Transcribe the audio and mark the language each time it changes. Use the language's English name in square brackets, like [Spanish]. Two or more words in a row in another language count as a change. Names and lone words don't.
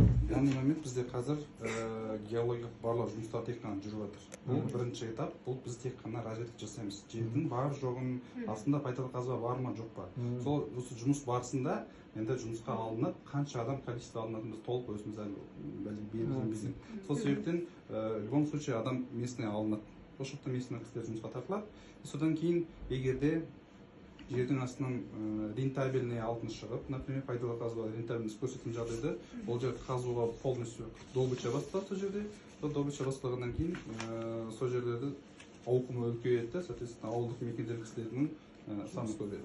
[Kazakh] Яғни момент бізде қазір геологиялық барлау жұмыстары тек қана жүріп жатыр. Бұл бірінші этап, бұл біз тек қана разведка жасаймыз. Жердің бар жоғын, астында пайдалы қазба бар ма жоқ па. Сол осы жұмыс барысында енді жұмысқа алынады, қанша адам количество алынатынын біз толық өзіміз әлі белгіленбеген. Сол себептен [Russian] в любом случае [Kazakh] адам местный алынады. Осы жақта местный кісілер жұмысқа тартылады. Содан кейін егерде жердің астынан рентабельный алтын шығып, например, пайдалы қазба рентабельность көрсеткен жағдайда, ол жерді қазуға [Russian] полностью добыча [Kazakh] басталады сол жерде. Сол добыча басталғаннан кейін сол жерлерді ауқымы үлкейеді, соответственно, ауылдық мекендер кісілерінің саны көбейеді.